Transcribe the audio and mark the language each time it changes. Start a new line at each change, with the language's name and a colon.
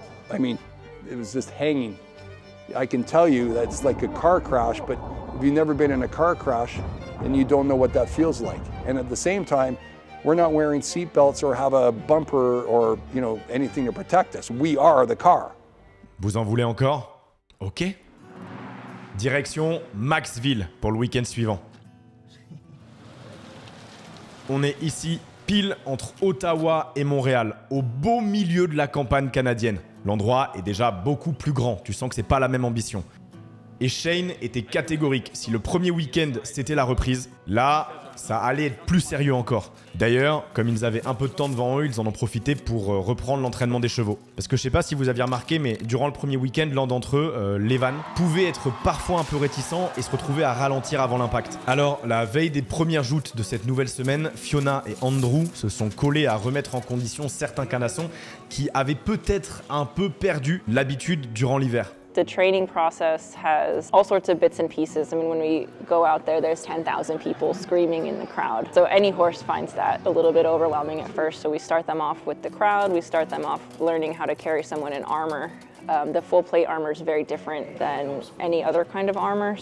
English: I mean, it was just hanging. I can tell you that it's like a car crash, but if you've never been in a car crash, then you don't know what that feels like. And at the same time, we're not wearing seat belts or have a bumper or, you know, anything to protect us. We are the car.
French: Vous en voulez encore? Ok. Direction Maxville pour le week-end suivant. On est ici pile entre Ottawa et Montréal, au beau milieu de la campagne canadienne. L'endroit est déjà beaucoup plus grand, tu sens que c'est pas la même ambition. Et Shane était catégorique, si le premier week-end c'était la reprise, là ça allait être plus sérieux encore. D'ailleurs, comme ils avaient un peu de temps devant eux, ils en ont profité pour reprendre l'entraînement des chevaux. Parce que je sais pas si vous aviez remarqué, mais durant le premier week-end, l'un d'entre eux, Levan, pouvait être parfois un peu réticent et se retrouver à ralentir avant l'impact. Alors, la veille des premières joutes de cette nouvelle semaine, Fiona et Andrew se sont collés à remettre en condition certains canassons qui avaient peut-être un peu perdu l'habitude durant l'hiver.
English: The training process has all sorts of bits and pieces. I mean, when we go out there, there's 10,000 people screaming in the crowd. So any horse finds that a little bit overwhelming at first. So we start them off with the crowd. We start them off learning how to carry someone in armor. The full plate armor is very different than any other kind of armor.